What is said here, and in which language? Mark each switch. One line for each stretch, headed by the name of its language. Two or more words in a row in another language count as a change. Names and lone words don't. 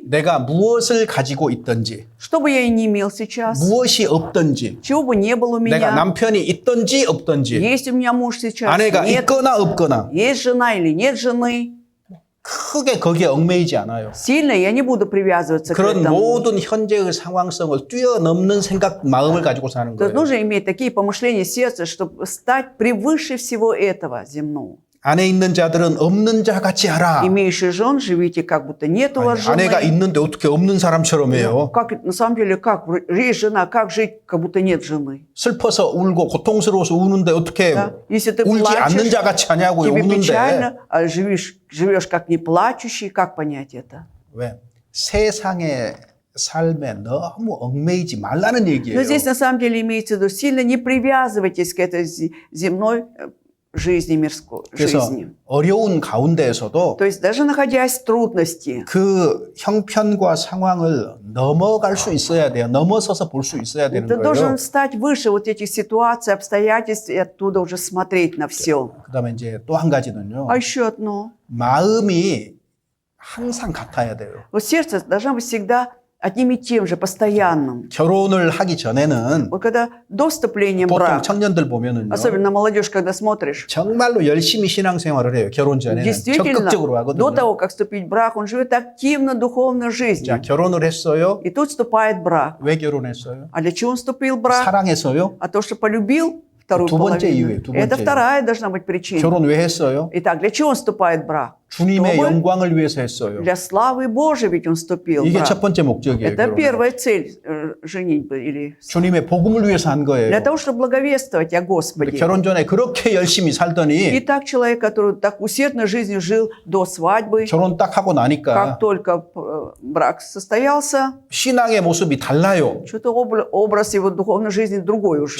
Korean: 내가 무엇을 가지고 있든지
Russian: что бы я и не имел сейчас,
Korean: 무엇이 없든지
Russian: чего бы не было у
Korean: 내가
Russian: меня,
Korean: 남편이 있든지 없든지
Russian: есть у меня муж сейчас,
Korean: 아내가
Russian: нет,
Korean: 있거나 없거나
Russian: есть жена или нет жены,
Korean: 크게 거기에 얽매이지 않아요.
Russian: сильно я не буду привязываться к
Korean: 그런
Russian: этому.
Korean: 모든 현재의 상황성을 뛰어넘는 생각, 마음을 가지고 사는
Russian: То есть
Korean: 거예요.
Russian: нужно иметь такие помышления сердца, чтобы стать превыше всего этого земного.
Korean: 안에 있는 자들은 없는 자 같이 하라.
Russian: Имеющие жен, живите как будто нет у вас
Korean: 아내가
Russian: жены.
Korean: 있는데 어떻게 없는 사람처럼 해요?
Russian: Как, на самом деле, как есть жена, как жить, как будто нет жены?
Korean: 슬퍼서 울고 고통스러워서 우는데 어떻게
Russian: Да? Если ты
Korean: 울지 않는
Russian: плачешь,
Korean: 자 같이 하냐고요.
Russian: тебе
Korean: 우는데.
Russian: печально, а живешь как не плачущий, как понять это?
Korean: 왜? 세상의 삶에 너무 얽매이지 말라는 얘기예요.
Russian: Но здесь на самом деле имеется в виду, сильно не привязывайтесь к этой земной жизни, мирской
Korean: 그래서
Russian: жизни.
Korean: 어려운 가운데에서도
Russian: То есть даже находясь в трудности,
Korean: 그 형편과 상황을 넘어갈 수 있어야 돼요. 넘어서서 볼 수 있어야 되는
Russian: ты
Korean: 거예요.
Russian: должен стать выше вот этих ситуаций, обстоятельств и оттуда уже смотреть на все.
Korean: 그다음에 이제 또 한 가지는요.
Russian: А еще одно.
Korean: 마음이 항상 같아야 돼요.
Russian: Вот сердце должно быть всегда одним и тем же, постоянным.
Korean: 결혼을 하기 전에는
Russian: Вот когда до вступления в
Korean: 보통
Russian: брак,
Korean: 청년들 보면은요.
Russian: особенно молодежь, когда смотришь,
Korean: 정말로 열심히 신앙생활을 해요. 결혼 전에는
Russian: действительно,
Korean: 적극적으로
Russian: до
Korean: 하거든요.
Russian: того, как вступить в брак, он живет активно духовной
Korean: 자,
Russian: жизнью.
Korean: 결혼을 했어요.
Russian: И тут вступает в брак.
Korean: 왜 결혼했어요?
Russian: А для чего он вступил в брак?
Korean: 사랑해서요?
Russian: А то, что полюбил вторую
Korean: 두 번째
Russian: половину.
Korean: 이유예요, 두
Russian: Это
Korean: 번째.
Russian: вторая должна быть причина.
Korean: 결혼 왜 했어요?
Russian: Итак, для чего он вступает в брак?
Korean: 주님의
Russian: чтобы
Korean: 영광을 위해서 했어요.
Russian: для славы Божией ведь он вступил в
Korean: 이게 첫
Russian: брак.
Korean: 번째 목적이에요.
Russian: Это
Korean: 결혼은.
Russian: первая цель женитьбы или
Korean: 주님의 복음을 위해서 한 거예요.
Russian: для того, чтобы благовествовать о
Korean: 근데
Russian: Господе.
Korean: 결혼 전에 그렇게 열심히
Russian: И
Korean: 살더니
Russian: так человек, который так усердно жизнью жил до свадьбы,
Korean: 결혼 딱 하고 나니까
Russian: как только брак состоялся,
Korean: 신앙의 모습이 달라요.
Russian: что-то образ его духовной жизни другой уже.